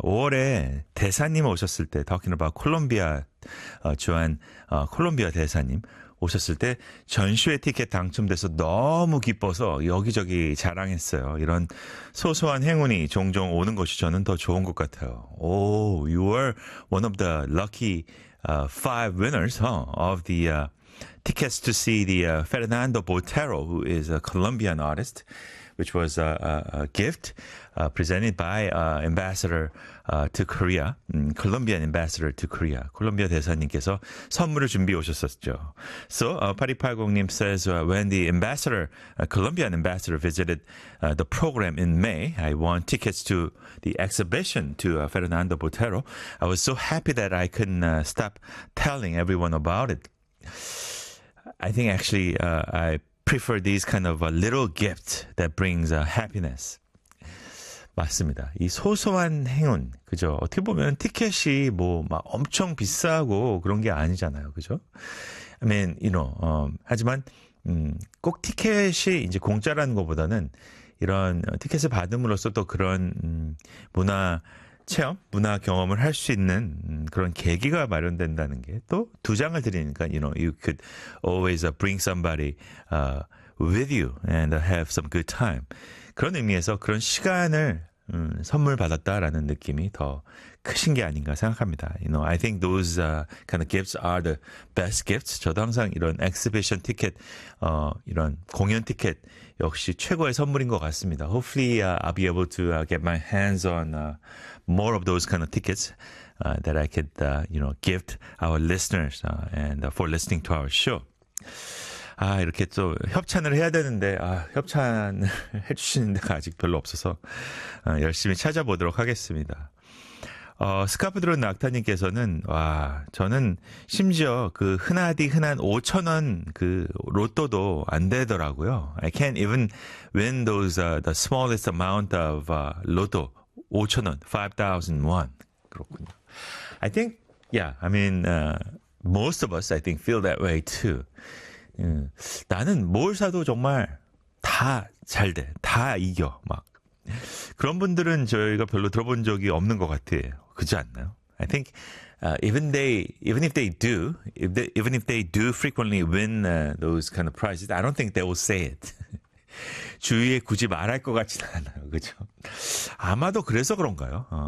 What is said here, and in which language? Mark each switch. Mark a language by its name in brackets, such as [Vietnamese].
[Korean] 5월에 대사님 오셨을 때, [English] talking about [Korean] 콜롬비아, 주한 콜롬비아 대사님 오셨을 때 전시회 티켓 당첨돼서 너무 기뻐서 여기저기 자랑했어요. 이런 소소한 행운이 종종 오는 것이 저는 더 좋은 것 같아요. [English] Oh, you were one of the lucky five winners of the tickets to see the Fernando Botero, who is a Colombian artist, which was a gift presented by ambassador to Korea, Colombian ambassador to Korea. [Korean] 콜롬비아 대사님께서 선물을 준비 오셨었죠. [English] So, 8280님 says, when the ambassador, Colombian ambassador visited the program in May, I won tickets to the exhibition to Fernando Botero. I was so happy that I couldn't stop telling everyone about it. I think actually I prefer these kind of a little gift that brings a happiness. [Korean] 맞습니다. 이 소소한 행운, 그죠? 어떻게 보면 티켓이 뭐 막 엄청 비싸고 그런 게 아니잖아요, 그죠? [English] I mean, you know, [Korean] 하지만 꼭 티켓이 이제 공짜라는 것보다는 이런 티켓을 받음으로써 또 그런 문화 체험, 문화 경험을 할 수 있는 그런 계기가 마련된다는 게 또 두 장을 드리니까 [English] you know, you could always bring somebody with you and have some good time. [Korean] 그런 의미에서 그런 시간을 선물 받았다라는 느낌이 더 크신 게 아닌가 생각합니다. [English] You know, I think those kind of gifts are the best gifts. [Korean] 저도 항상 이런 exhibition 티켓, 이런 공연 티켓 역시 최고의 선물인 것 같습니다. [English] Hopefully I'll be able to get my hands on more of those kind of tickets that I could, you know, gift our listeners and for listening to our show. [Korean] 아, 이렇게 또 협찬을 해야 되는데, 아, 협찬을 해주시는 데가 아직 별로 없어서, 열심히 찾아보도록 하겠습니다. 스카프 드론 낙타님께서는, 와, 저는 심지어 그 흔하디 흔한 5,000원 그 로또도 안 되더라고요. [English] I can't even win those, the smallest amount of, 로또. [Korean] 5,000원, 5,000원. 그렇군요. [English] I think, yeah, I mean, most of us, I think, feel that way too. [Korean] 나는 뭘 사도 정말 다 잘 돼. 다 이겨. 막. 그런 분들은 저희가 별로 들어본 적이 없는 것 같아요. 그지 않나요? [English] I think even if they do frequently win those kind of prizes, I don't think they will say it. [Korean] 주위에 굳이 말할 것 같지는 않아요. 그죠? 아마도 그래서 그런가요?